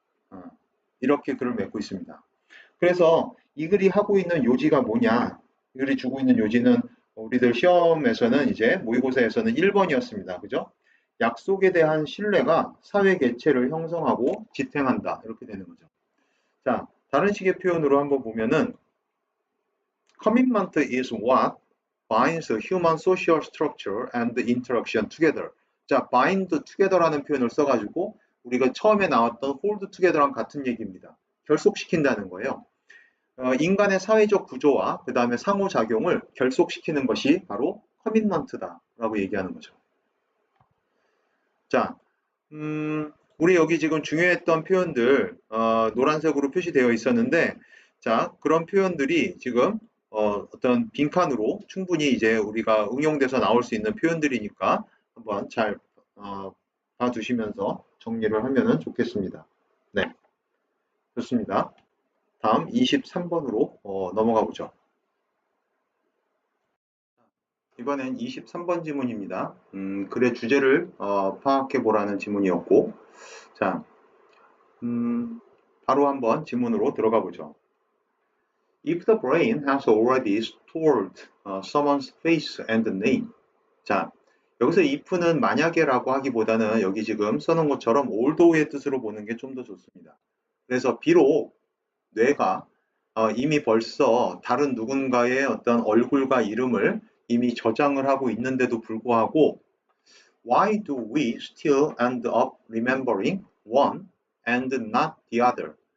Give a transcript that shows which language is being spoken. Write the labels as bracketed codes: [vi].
[ko] 어, 이렇게 글을 맺고 있습니다. 그래서 이 글이 하고 있는 요지가 뭐냐? 이 글이 주고 있는 요지는 우리들 시험에서는 이제 모의고사에서는 1번이었습니다. 그죠? 약속에 대한 신뢰가 사회 개체를 형성하고 지탱한다. 이렇게 되는 거죠. 자, 다른 식의 표현으로 한번 보면은 [en] commitment is what binds human social structure and interaction together. [ko] 자, bind together라는 표현을 써가지고 우리가 처음에 나왔던 hold together랑 같은 얘기입니다. 결속시킨다는 거예요. 인간의 사회적 구조와 그 다음에 상호작용을 결속시키는 것이 바로 커밋먼트다라고 얘기하는 거죠. 자, 우리 여기 지금 중요했던 표현들 노란색으로 표시되어 있었는데 자, 그런 표현들이 지금 어떤 빈칸으로 충분히 이제 우리가 응용돼서 나올 수 있는 표현들이니까 한번 잘 봐두시면서 정리를 하면 좋겠습니다. 네, 좋습니다. 다음 23번으로 넘어가 보죠. 이번엔 23번 지문입니다. 글의 주제를 파악해 보라는 지문이었고, 자, 바로 한번 지문으로 들어가 보죠. [en] If the brain has already stored someone's face and name. [ko] 자, 여기서 if는 만약에라고 하기보다는 여기 지금 써놓은 것처럼 although의 뜻으로 보는 게 좀 더 좋습니다. 그래서 비록 뇌가 이미 벌써 다른 누군가의 어떤 얼굴과 이름을 이미 저장을 하고 있는데도 불구하고 [en] Why do we still end up remembering one and not the other?